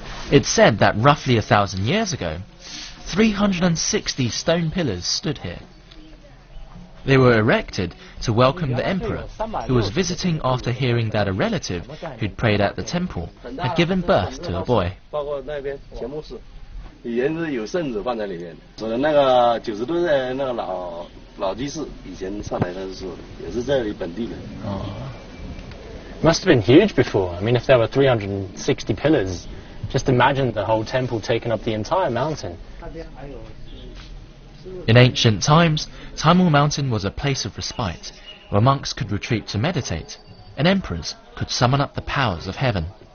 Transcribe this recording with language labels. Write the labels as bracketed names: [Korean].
[English] It's said that roughly 1,000 years ago, 360 stone pillars stood here. They were erected to welcome the emperor, who was visiting after hearing that a relative who'd prayed at the temple had given birth to a boy. [Chinese] 以前是有圣子放在里面，我的那个90多岁那个老居士，以前上来的时候也是这里本地的。 [English] Oh. Must have been huge before. I mean, if there were 360 pillars, just imagine the whole temple taking up the entire mountain. In ancient times, Taimur Mountain was a place of respite, where monks could retreat to meditate, and emperors could summon up the powers of heaven.